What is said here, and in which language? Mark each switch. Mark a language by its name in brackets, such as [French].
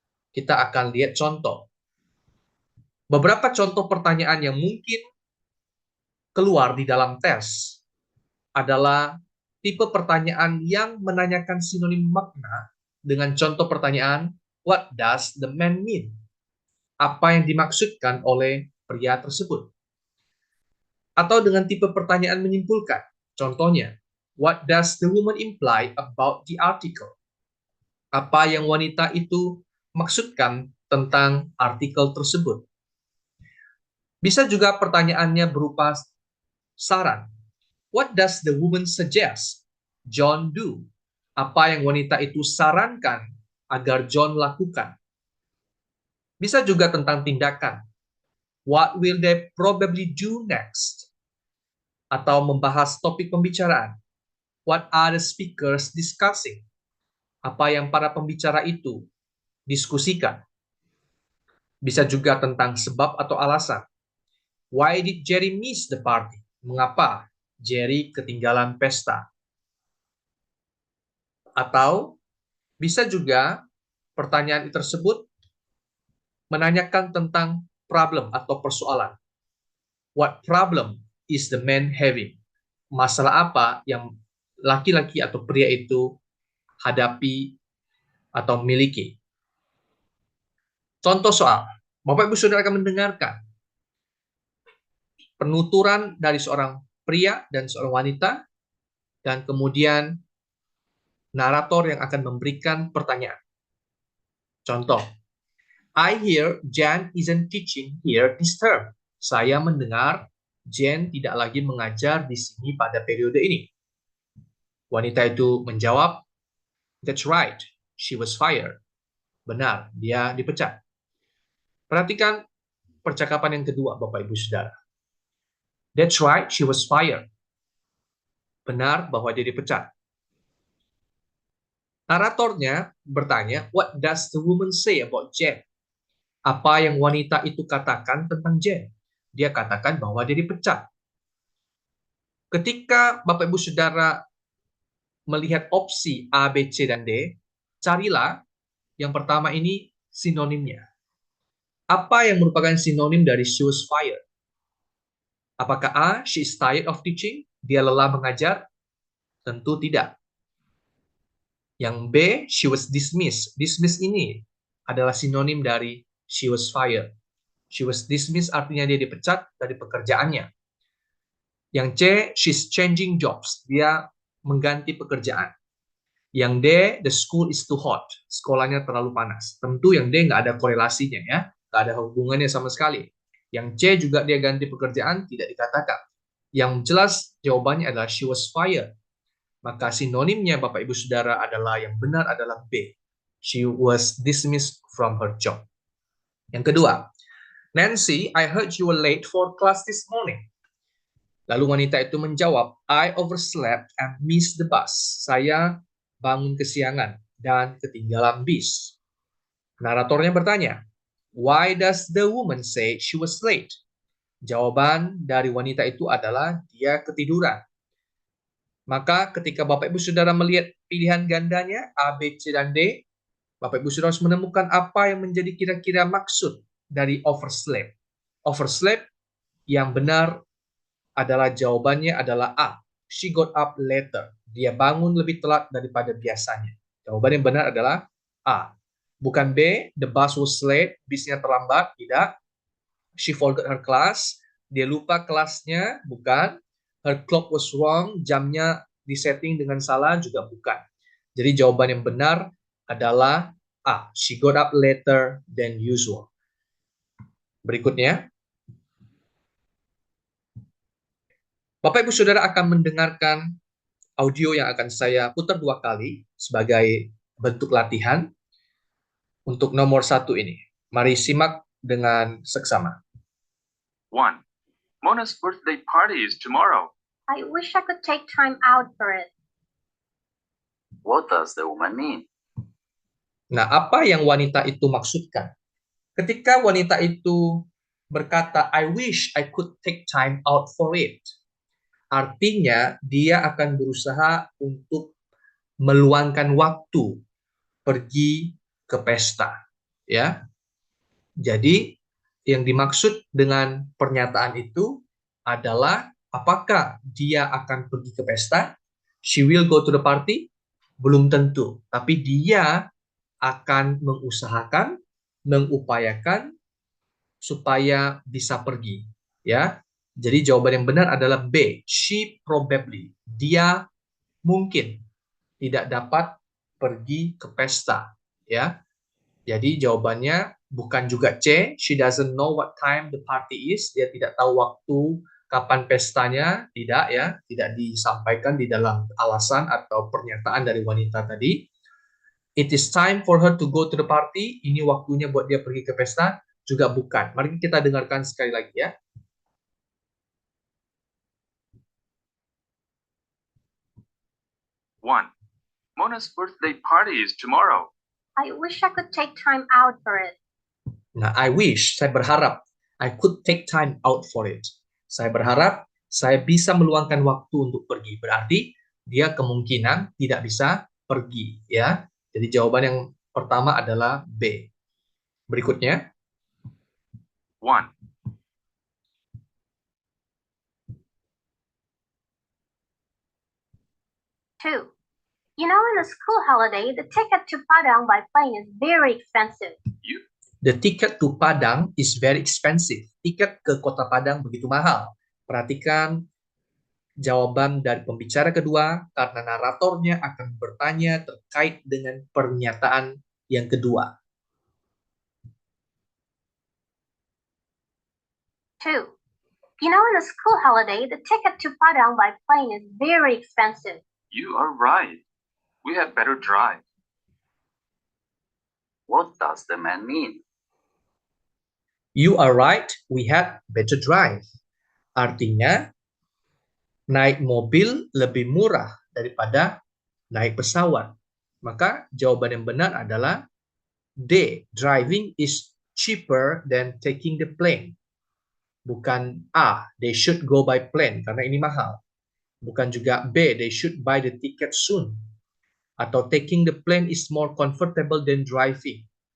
[Indonesian] Kita akan lihat contoh. Beberapa contoh pertanyaan yang mungkin keluar di dalam tes adalah tipe pertanyaan yang menanyakan sinonim makna dengan contoh pertanyaan, [English] what does the man mean? [Indonesian] Apa yang dimaksudkan oleh pria tersebut? Atau dengan tipe pertanyaan menyimpulkan. Contohnya, [English] what does the woman imply about the article? [Indonesian] Apa yang wanita itu maksudkan tentang artikel tersebut? Bisa juga pertanyaannya berupa saran. [English] What does the woman suggest John do? [Indonesian] Apa yang wanita itu sarankan agar John lakukan? Bisa juga tentang tindakan. [English] What will they probably do next? [Indonesian] Atau membahas topik pembicaraan. [English] What are the speakers discussing? [Indonesian] Apa yang para pembicara itu diskusikan. Bisa juga tentang sebab atau alasan. [English] Why did Jerry miss the party? [Indonesian] Mengapa Jerry ketinggalan pesta? Atau bisa juga pertanyaan tersebut menanyakan tentang problem atau persoalan. [English] What problem is the man having? [Indonesian] Masalah apa yang laki-laki atau pria itu hadapi atau miliki? Contoh soal, Bapak Ibu Saudara akan mendengarkan penuturan dari seorang pria dan seorang wanita, dan kemudian narator yang akan memberikan pertanyaan. Contoh, [English] I hear Jan isn't teaching here this term. [Indonesian] Saya mendengar Jan tidak lagi mengajar di sini pada periode ini. Wanita itu menjawab, [English] that's right, she was fired. [Indonesian] Benar, dia dipecat. Perhatikan percakapan yang kedua, Bapak Ibu Saudara. [English] That's right, she was fired. [Indonesian] Benar bahwa dia dipecat. Naratornya bertanya, [English] what does the woman say about Jen? [Indonesian] Apa yang wanita itu katakan tentang Jen? Dia katakan bahwa dia dipecat. Ketika Bapak Ibu Saudara melihat opsi A, B, C, dan D, carilah yang pertama ini sinonimnya. Apa yang merupakan sinonim dari [English] she was fired? [Indonesian] Apakah A, [English] she is tired of teaching? [Indonesian] Dia lelah mengajar? Tentu tidak. Yang [English] B, she was dismissed. [Indonesian] Dismissed ini adalah sinonim dari [English] she was fired. She was dismissed [Indonesian] artinya dia dipecat dari pekerjaannya. Yang C, [English] she's changing jobs. [Indonesian] Dia mengganti pekerjaan. Yang [English] D, the school is too hot. [Indonesian] Sekolahnya terlalu panas. Tentu yang D nggak ada korelasinya ya. Nggak ada hubungannya sama sekali. Yang C juga dia ganti pekerjaan, tidak dikatakan. Yang jelas jawabannya adalah [English] she was fired. [Indonesian] Maka sinonimnya Bapak Ibu Saudara adalah yang benar adalah B. [English] She was dismissed from her job. [Indonesian] Yang kedua, [English] Nancy, I heard you were late for class this morning. [Indonesian] Lalu wanita itu menjawab, [English] I overslept and missed the bus. [Indonesian] Saya bangun kesiangan dan ketinggalan bis. Naratornya bertanya, [English] why does the woman say she was late? [Indonesian] Jawaban dari wanita itu adalah dia ketiduran. Maka ketika Bapak Ibu Saudara melihat pilihan gandanya A, B, C, dan D, Bapak Ibu Saudara harus menemukan apa yang menjadi kira-kira maksud dari overslept. Overslept yang benar adalah jawabannya adalah A. [English] She got up later. [Indonesian] Dia bangun lebih telat daripada biasanya. Jawaban yang benar adalah A. Bukan [English] B, the bus was late, [Indonesian] bisnya terlambat. Tidak. [English] She forgot her class. [Indonesian] Dia lupa kelasnya. Bukan. [English] Her clock was wrong. [Indonesian] Jamnya disetting dengan salah. Juga bukan. Jadi jawaban yang benar adalah A. [English] She got up later than usual. [Indonesian] Berikutnya. Bapak Ibu Saudara akan mendengarkan audio yang akan saya putar 2 kali sebagai bentuk latihan untuk nomor 1 ini. Mari simak dengan seksama. 1. [English] Mona's birthday party is tomorrow. I wish I could take time out for it. What does the woman mean? [Indonesian] Nah, apa yang wanita itu maksudkan? Ketika wanita itu berkata, [English] I wish I could take time out for it. [Indonesian] Artinya, dia akan berusaha untuk meluangkan waktu pergi ke pesta. Ya, jadi yang dimaksud dengan pernyataan itu adalah apakah dia akan pergi ke pesta? [English] She will go to the party? [Indonesian] Belum tentu, tapi dia akan mengusahakan, mengupayakan supaya bisa pergi, ya. Jadi jawaban yang benar adalah B. [English] She probably. [Indonesian] Dia mungkin tidak dapat pergi ke pesta, ya. Jadi jawabannya bukan juga C. [English] She doesn't know what time the party is. [Indonesian] Dia tidak tahu waktu kapan pestanya. Tidak, ya. Tidak disampaikan di dalam alasan atau pernyataan dari wanita tadi. [English] It is time for her to go to the party. [Indonesian] Ini waktunya buat dia pergi ke pesta. Juga bukan. Mari kita dengarkan sekali lagi, ya. 1. [English] Mona's birthday party is tomorrow. I wish I could take time out for it. Nah, I wish, [Indonesian] saya berharap, [English] I could take time out for it. [Indonesian] Saya berharap saya bisa meluangkan waktu untuk pergi. Berarti dia kemungkinan tidak bisa pergi, ya. Jadi jawaban yang pertama adalah B. Berikutnya. 1. 2. [English] You know, in a school holiday, the ticket to Padang by plane is very expensive. The ticket to Padang is very expensive. [Indonesian] Tiket ke kota Padang begitu mahal. Perhatikan jawaban dari pembicara kedua karena naratornya akan bertanya terkait dengan pernyataan yang kedua. 2. [English] You know, in a school holiday, the ticket to Padang by plane is very expensive. You are right. We had better drive. What does the man mean? You are right, we had better drive. [Indonesian] Artinya, naik mobil lebih murah daripada naik pesawat. Maka jawaban yang benar adalah D. [English] Driving is cheaper than taking the plane. [Indonesian] Bukan A. [English] They should go by plane [Indonesian] karena ini mahal. Bukan juga B. [English] They should buy the ticket soon. [Indonesian] Atau [English] taking the plane is more comfortable than driving.